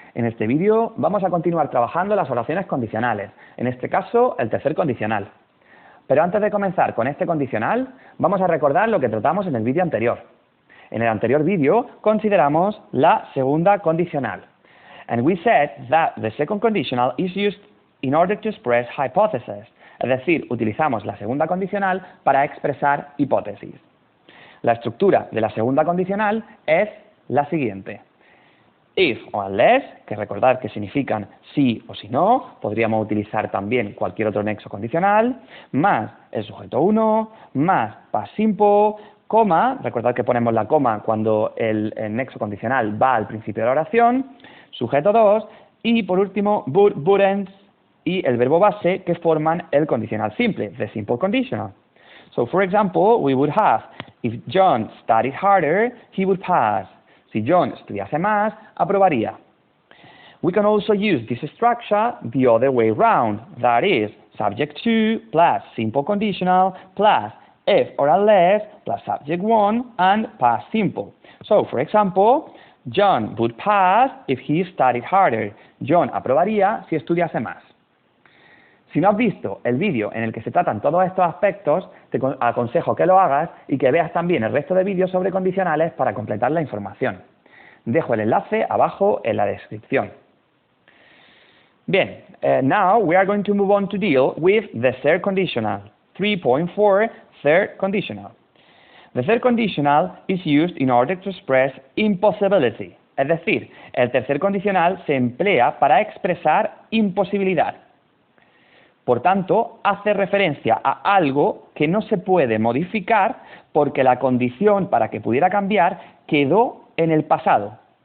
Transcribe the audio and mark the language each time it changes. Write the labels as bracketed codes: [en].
[es] En este vídeo vamos a continuar trabajando las oraciones condicionales, en este caso el tercer condicional. Pero antes de comenzar con este condicional, vamos a recordar lo que tratamos en el vídeo anterior. En el anterior vídeo consideramos la segunda condicional. [en] And we said that the second conditional is used in order to express hypotheses. [es] Es decir, utilizamos la segunda condicional para expresar hipótesis. La estructura de la segunda condicional es la siguiente. If o unless, que recordad que significan sí o si no, podríamos utilizar también cualquier otro nexo condicional, más el sujeto 1, más past simple, coma, recordad que ponemos la coma cuando el nexo condicional va al principio de la oración, sujeto 2, y por último, would, wouldn't, y el verbo base que forman el condicional simple, [en] the simple conditional. So, for example, we would have, if John studied harder, he would pass. [es] Si John estudiase más, aprobaría. [en] We can also use this structure the other way round, that is, subject to plus simple conditional plus if or unless plus subject 1 and past simple. So, for example, John would pass if he studied harder. [es] John aprobaría si estudiase más. Si no has visto el vídeo en el que se tratan todos estos aspectos, te aconsejo que lo hagas y que veas también el resto de vídeos sobre condicionales para completar la información. Dejo el enlace abajo en la descripción. [en] Bien, now we are going to move on to deal with the third conditional, 3.4, third conditional. The third conditional is used in order to express impossibility. [es] Es decir, el tercer condicional se emplea para expresar imposibilidad. Por tanto, hace referencia a algo que no se puede modificar porque la condición para que pudiera cambiar quedó en el pasado.